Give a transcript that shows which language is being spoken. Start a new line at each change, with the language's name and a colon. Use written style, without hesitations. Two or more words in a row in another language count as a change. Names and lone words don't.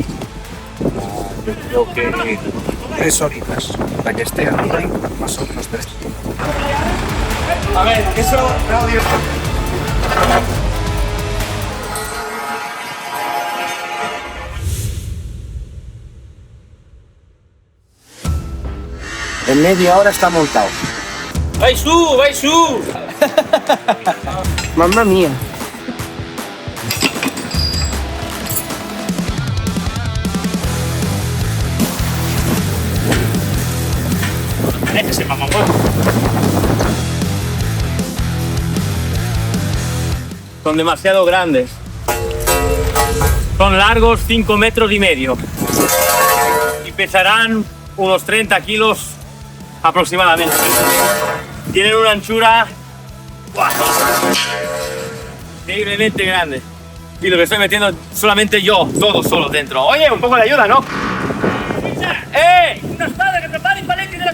Spanish: Creo que 3 horitas para que esté ahí, más o menos 3. A ver, eso, Claudio. En media hora está montado.
Italian: ¡Vai su! ¡Vai su! Mamma mía.
Spanish: Déjese, mamá. Son demasiado grandes. Son largos 5,5 metros y pesarán unos 30 kilos aproximadamente. Tienen una anchura increíblemente grande. Y lo que estoy metiendo solamente yo, todo solo dentro. Oye, un poco de ayuda, ¿no?
Italian: Ehi! Una spada che prepara i paletti della...